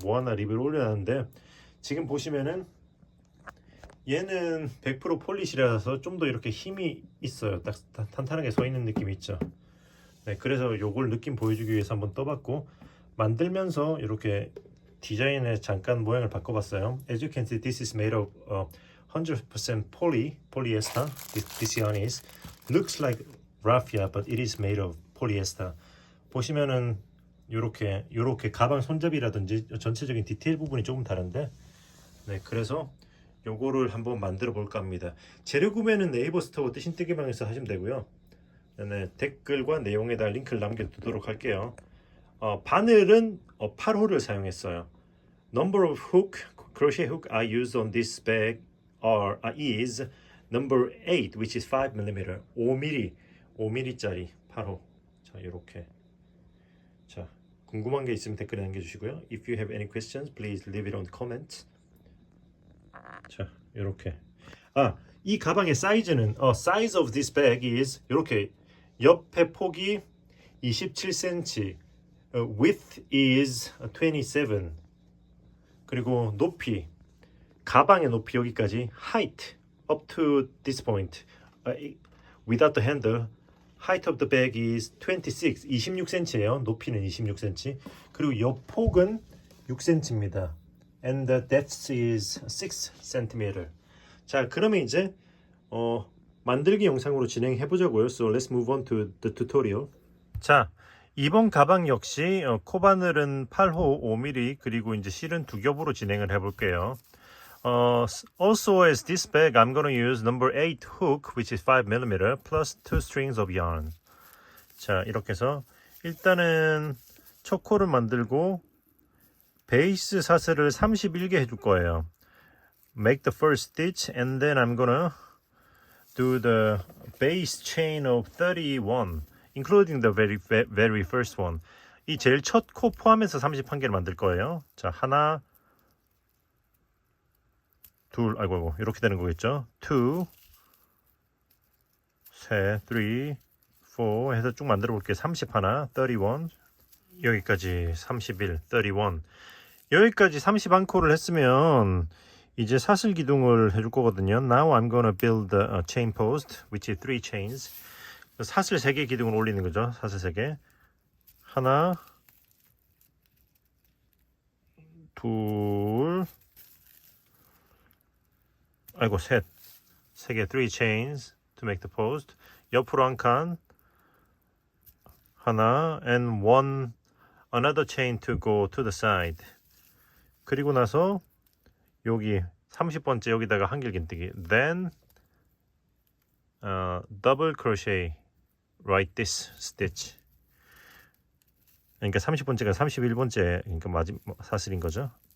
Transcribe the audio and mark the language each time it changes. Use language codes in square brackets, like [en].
[ko] 모아나 리뷰를 올려놨는데 지금 보시면은 얘는 100% 폴리시라서 좀 더 이렇게 힘이 있어요. 딱 탄탄하게 서 있는 느낌이 있죠. 네, 그래서 요걸 느낌 보여주기 위해서 한번 떠봤고 만들면서 이렇게 디자인에 잠깐 모양을 바꿔봤어요. [en] As you can see, this is made of 100% polyester. This yarn is looks like raffia, but it is made of polyester. [ko] 보시면은 요렇게 가방 손잡이라든지 전체적인 디테일 부분이 조금 다른데, 네, 그래서 요거를 한번 만들어 볼까 합니다. 재료 구매는 네이버 스토어 뜨신 뜨개방에서 하시면 되고요. 네, 댓글과 내용에다 링크를 남겨두도록 할게요. 바늘은 8호를 사용했어요. [en] Number of hook, crochet hook I used on this bag is number 8, which is 5mm, [ko] 5mm짜리 8호. 자, 이렇게. 자, 궁금한 게 있으면 댓글에 남겨주시고요. [en] If you have any questions, please leave it on the comments. [ko] 자, 이렇게. 이 가방의 사이즈는 [en] size of this bag is [ko] 이렇게 옆에 폭이 27cm, [en] width is 27. [ko] 그리고 높이, 가방의 높이 여기까지 [en] height up to this point, without the handle, height of the bag is 26cm예요. [ko] 높이는 26cm. 그리고 옆 폭은 6cm입니다. [en] And the depth is 6cm. [ko] 자, 그러면 이제 만들기 영상으로 진행해 보자고요. [en] So let's move on to the tutorial. [ko] 자, 이번 가방 역시 코바늘은 8호 5mm 그리고 이제 실은 2겹으로 진행을 해 볼게요. [en] Also as this bag I'm going to use number 8 hook which is 5mm plus 2 strings of yarn. [ko] 자, 이렇게 해서 일단은 첫 코를 만들고 베이스 사슬을 31개 해줄 거예요. [en] Make the first stitch and then I'm gonna do the base chain of 31, including the very first one. [ko] 이 제일 첫 코 포함해서 31개를 만들 거예요. 자, 하나, 둘, 아이고, 이렇게 되는 거겠죠. 2, 셋, 3, 4 해서 쭉 만들어 볼게요. 30 하나, 31, 여기까지 31, 31. 여기까지 31코를 했으면 이제 사슬 기둥을 해줄 거거든요. [en] Now I'm gonna build a chain post, which is 3 chains. [ko] 사슬 3개 기둥을 올리는 거죠. 사슬 3개. 하나, 둘, 아이고, 셋. 3개, [en] 3 chains to make the post. [ko] 옆으로 한 칸. 하나, [en] and another chain to go to the side. [ko] 그리고 나서 여기 30번째 여기다가 한길긴뜨기. [en] Then double crochet right this stitch. [ko] 그러니까 30번째가 31번째, 그러니까 마지막 사슬인 거죠.